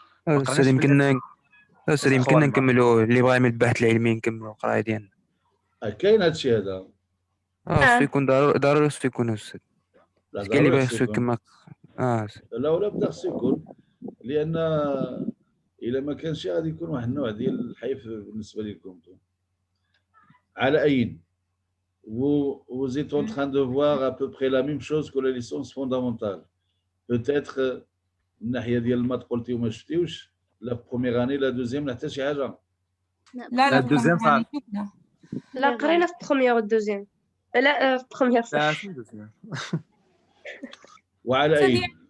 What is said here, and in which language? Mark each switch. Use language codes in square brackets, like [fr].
[ar] استاذ يمكننا نكملوا اللي بغا يعمل البحث العلمي نكملوا القرايه ديالنا. كاين هادشي هذا. خصو يكون ضروري خصو يكون استاذ. لا كاين اللي باغي خصو خصو يكون. كما لا ولا بدا خصو يكون، لان الا ما كانش غادي يكون واحد النوع ديال الحيف بالنسبه لكم. على اي [fr] vous êtes en train de voir à peu près la même chose que la licence fondamentale. Peut-être [ar] من ناحيه ديال المات قلتي وما شفتيوش، لا في بروميير اني لا دوزيام لا حتى شي حاجه. لا الدوزيام صعب. لا قرينا في بروميير والدوزيام. لا في بروميير لا صح. وعلى اي